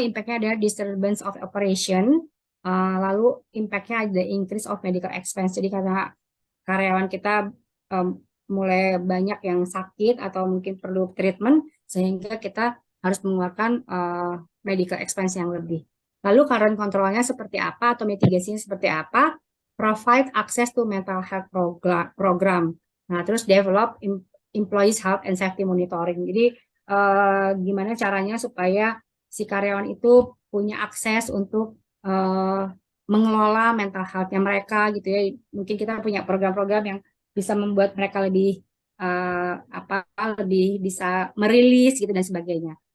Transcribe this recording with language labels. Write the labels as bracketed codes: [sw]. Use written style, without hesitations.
[id] Impact-nya adalah [en] disturbance of operation, [id] lalu impact-nya ada [en] increase of medical expense. [id] Jadi karena karyawan kita mulai banyak yang sakit atau mungkin perlu treatment, sehingga kita harus mengeluarkan medical expense yang lebih. Lalu current control-nya seperti apa atau mitigasinya seperti apa? [en] Provide access to mental health program. [id] Nah, terus [en] develop employees health and safety monitoring. [id] Jadi gimana caranya supaya si karyawan itu punya akses untuk mengelola mental health-nya mereka gitu ya. Mungkin kita punya program-program yang bisa membuat mereka lebih apa lebih bisa merilis gitu dan sebagainya.